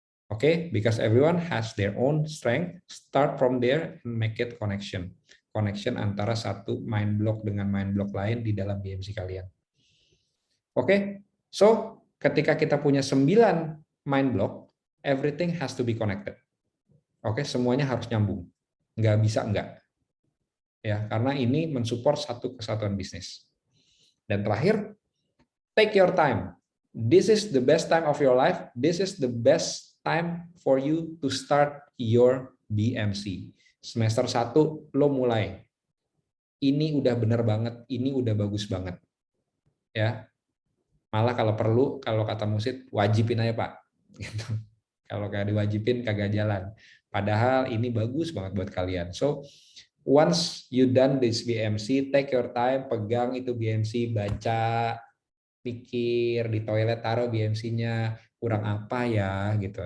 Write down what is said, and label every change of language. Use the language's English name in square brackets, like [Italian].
[English] Oke, because everyone has their own strength, start from there and make it connection [Indonesian] antara satu mind block dengan mind block lain di dalam BMC kalian. [English] Oke, so [Indonesian] ketika kita punya [English] 9 mind block, everything has to be connected. [Indonesian] Oke, semuanya harus nyambung, nggak bisa enggak. Ya, karena ini mensupport satu kesatuan bisnis. Dan terakhir, [English] take your time. This is the best time of your life. This is the best time for you to start your BMC. [Indonesian] Semester 1 lo mulai. Ini udah bener banget, ini udah bagus banget. Ya. Malah kalau perlu, kalau kata Musid, wajibin aja Pak. Gitu. Kalau nggak diwajibin kagak jalan. Padahal ini bagus banget buat kalian. [English] So, once you done this BMC, take your time, [Indonesian] pegang itu BMC, baca, pikir, di toilet taruh BMC-nya, kurang apa ya, gitu.